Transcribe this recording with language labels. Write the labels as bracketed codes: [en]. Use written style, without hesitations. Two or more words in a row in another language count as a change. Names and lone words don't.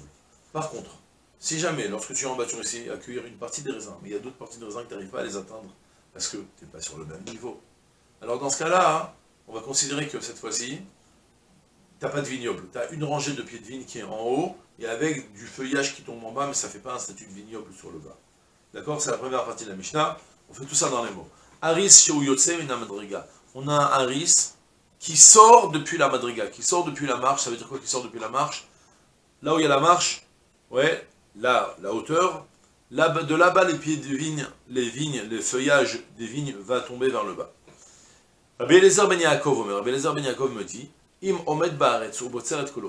[fr] Par contre, si jamais, lorsque tu es en bas, tu réussis à cueillir une partie des raisins, mais il y a d'autres parties de raisins que tu n'arrives pas à les atteindre, parce que tu n'es pas sur le même niveau. Alors dans ce cas-là, hein, on va considérer que cette fois-ci, tu n'as pas de vignoble. Tu as une rangée de pieds de vigne qui est en haut, et avec du feuillage qui tombe en bas, mais ça ne fait pas un statut de vignoble sur le bas. D'accord? C'est la première partie de la Mishnah. On fait tout ça dans les mots. [he] חריס שהוא יוצא מן המדרגה. [fr] On a un haris qui sort depuis la madriga, qui sort depuis la marche. Ça veut dire quoi qui sort depuis la marche? Là où il y a la marche, ouais, là, la hauteur, là, de là-bas, les pieds de vigne, les feuillages des vignes va tomber vers le bas. Rabbi Eliezer ben Yaakov me dit, [he] אם עומד בארץ ובוצר את כולו.